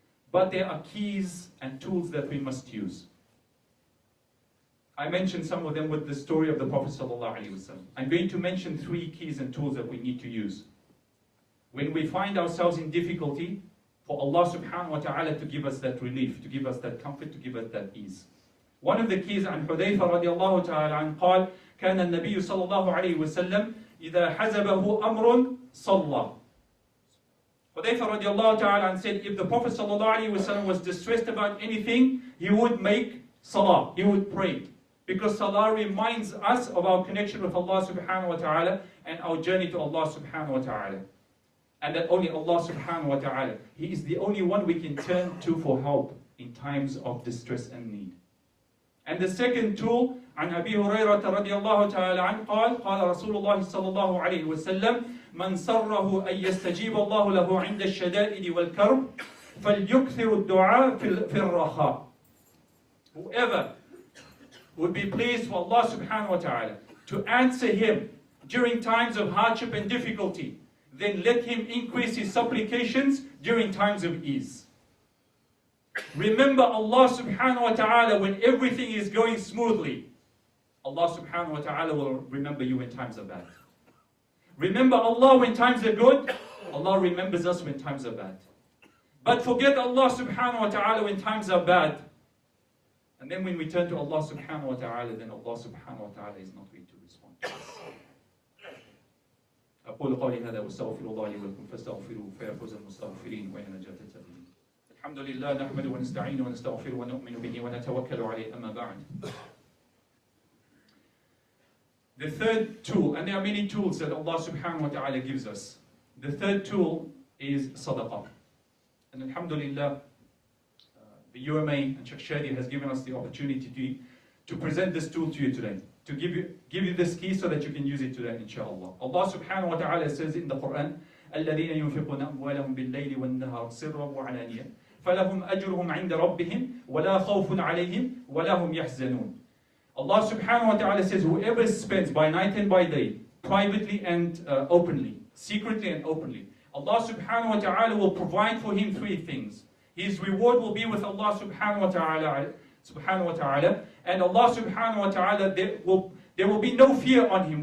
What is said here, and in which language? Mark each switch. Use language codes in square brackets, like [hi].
[en] But there are keys and tools that we must use. I mentioned some of them with the story of the Prophet ﷺ. I'm going to mention 3 keys and tools that we need to use. When we find ourselves in difficulty, for Allah subhanahu wa ta'ala to give us that relief, to give us that comfort, to give us that ease. One of the keys [ar] عن حذيفة رضي الله تعالى عنه قال كان النبي صلى الله عليه وسلم إذا حزبه أمر صلى. [en] Hudayfa radiallahu ta'ala said, if the Prophet sallallahu alaihi wasallam was distressed about anything, he would make salah, he would pray. Because salah reminds us of our connection with Allah subhanahu wa ta'ala and our journey to Allah subhanahu wa ta'ala. And that only Allah subhanahu wa ta'ala, He is the only one we can turn to for help in times of distress and need. And the second tool, [ar] عن أبي هريرة رضي الله تعالى عنه قال قال رسول الله صلى الله عليه وسلم من سره أن يستجيب الله له عند الشدائد والكرب فليكثر الدعاء في الرخاء. [en] Whoever would be pleased for Allah subhanahu wa ta'ala to answer him during times of hardship and difficulty, then let him increase his supplications during times of ease. Remember Allah subhanahu wa ta'ala when everything is going smoothly. Allah subhanahu wa ta'ala will remember you when times are bad. Remember Allah when times are good. Allah remembers us when times are bad. But forget Allah subhanahu wa ta'ala when times are bad. And then when we turn to Allah subhanahu wa ta'ala, then Allah subhanahu wa ta'ala is not going to respond to us. [ar] أقول قولي هذا واستغفر الله لي ولكم فاستغفروه فيفوز المستغفرين وإن نجاة التائبين. الحمد لله نحمده ونستعينه ونستغفره ونؤمن به ونتوكل عليه أما بعد. [en] The third tool, and there are many tools that Allah subhanahu wa ta'ala gives us. The third tool is sadaqah. And alhamdulillah, the UMA and Sheikh Shadi has given us the opportunity to present this tool to you today. To give you this key so that you can use it today, inshallah. Allah subhanahu wa ta'ala says in the Qur'an, [ar] الَّذِينَ يُنْفِقُونَ أَمْوَالَهُم بِاللَّيْلِ وَالنَّهَارِ سِرًّا وَعَلَانِيَةً فَلَهُمْ أَجْرُهُمْ عِنْدَ رَبِّهِمْ وَلَا خَوْفٌ عَلَيْهِمْ وَلَا هُمْ يَحْزَنُونَ. [en] Allah subhanahu wa ta'ala says, whoever spends by night and by day, privately and openly, secretly and openly, Allah subhanahu wa ta'ala will provide for him 3 things. His reward will be with Allah subhanahu wa ta'ala, and Allah subhanahu wa ta'ala, there will be no fear on him.